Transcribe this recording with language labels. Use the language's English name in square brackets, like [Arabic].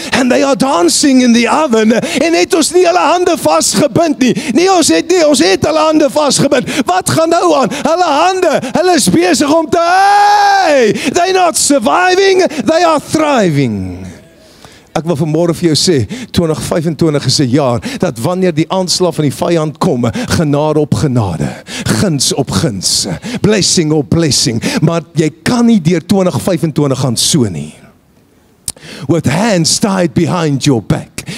[English] And they are dancing in the oven. [Afrikaans] En het ons nie hulle hande vasgebind nie. Nee, ons het hulle hande vasgebind. Wat gaan nou aan? Hulle hande, hulle is besig om te, hey! [English] They're not surviving, they are thriving. [Afrikaans] Ek wil vanmôre vir jou sê, 2025 is 'n jaar, dat wanneer die aanslag van die vyand kom, genade op genade, guns op guns, blessing op blessing, maar jy kan nie deur 2025 gaan so nie. [English] With hands tied behind your back.